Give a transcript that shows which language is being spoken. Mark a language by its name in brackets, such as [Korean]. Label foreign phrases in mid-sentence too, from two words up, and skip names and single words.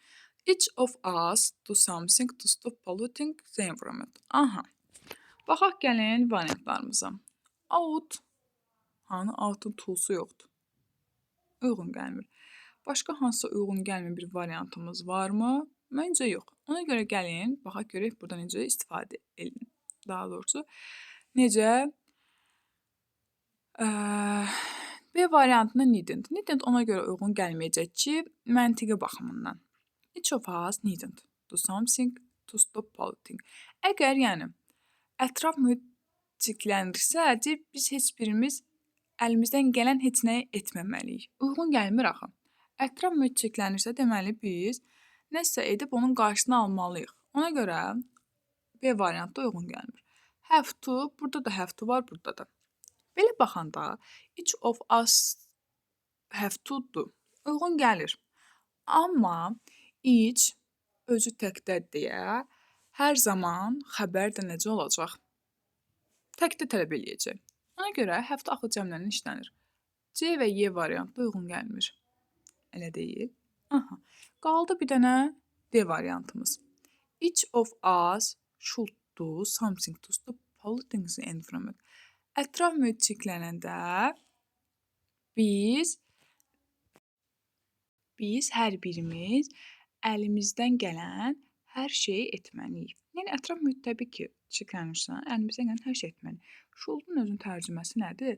[English] Each of us do something to stop polluting the environment. Aha. [Azerbaijani] Baxaq gəlin variantlarımıza. Out. Hanı out'un to'su yoxdur. Uyğun gəlmir. Başqa hansısa uyğun gəlmir bir variantımız varmı? Məncə yox. Ona görə gəlin, baxaq görək burada necə istifadə edin. Daha doğrusu, necə? B variantında needn't. Needn't ona görə uyğun gəlməyəcək ki, məntiqi baxımından. [English] Each of us needn't do something to stop polluting. [Azerbaijani] Əgər yəni ətraf mühit çirklənirsə, biz heç birimiz əlimizdən gələn heç nəyi etməməliyik. Uyğun gəlmir axı. Ətraf mühit çirklənirsə, deməli biz nəsə edib onun qarşısını almalıyıq. Ona görə B variantı uyğun gəlmir. [English] Have to, [Azerbaijani] burada da [English] have to [Azerbaijani] var, burada da. Belə baxanda [English] each of us have to- [Azerbaijani] dur. Uyğun gəlir. Amma each özü təkdə deyə hər zaman xəbər də necə olacaq? Təkdə tələb eləyəcək. Ona görə [English] have to [Azerbaijani] axı cəmlərini işlənir. C və Y variantı uyğun gəlmir. Elə deyil. Aha. Qaldı bir dənə D variantımız. [English] Each of us should do something to stop polluting the environment. [Azerbaijani] Ətraf mühit çirklənəndə biz hər birimiz əlimizdən gələn hər şeyi etməliyik. Yəni ətraf mühit təbii ki, çirklənirsə, əlimizdən gələn hər şey etməliyik. Should'un özünün tərcüməsi nədir?